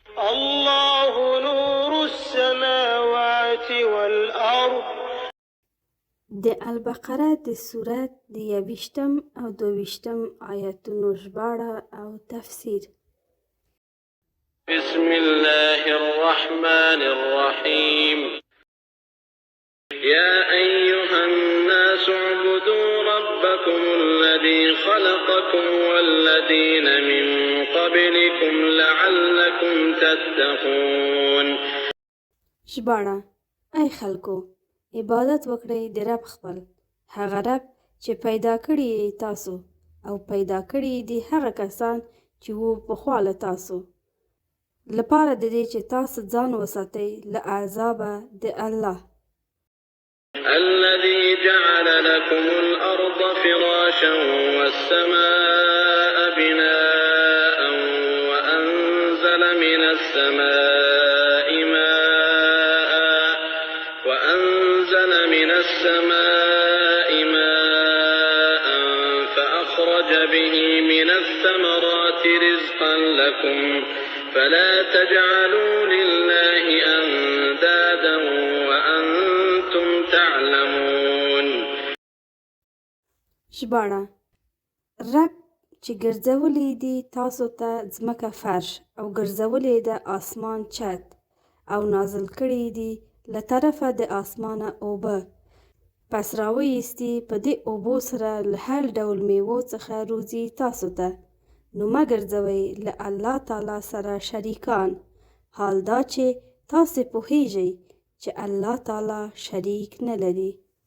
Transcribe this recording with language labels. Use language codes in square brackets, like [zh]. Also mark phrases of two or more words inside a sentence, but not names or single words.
[ar] الله نور السماوات والأرض. [ps] د البقره د سورت د 21 او 22 آیتونو ژباړه او تفسیر. [ar] بسم الله الرحمن الرحيم. يا أيها الناس اعبدوا ربكم الذي خلقكم والذين من قبلكم لعلكم تتقون. [ps] ژباړه: ای خلکو، عبادت وکړئ د رب خپل، هغه رب چې پیدا کړي یې تاسو او پیدا کړي دي هغه کسان چې وو پخوا له تاسو، لپاره د دې چې تاسو ځان وساتئ له عذابه د الله. [ar] الذي جعل لكم الأرض فراشا والسماء بناء وأنزل من السماء ماء فأخرج به من الثمرات رزقا لكم فلا تجعلوا لله أندادا وأنتم تعلمون. [ps] ژباړه: رب چې ګرځولي دي تاسو ته ځمکه فرش او ګرځولي ده آسمان چت او نازل کړي دي له طرفه د آسمانه اوبه، پس راویستي په دې اوبو سره له هر ډول میوو څخه روزي تاسو ته، نو مه ګرځوئ له الله تعالی سره شریکان، حال دا چې تاسې پوهیږئ چې الله تعالی شریک نه لري.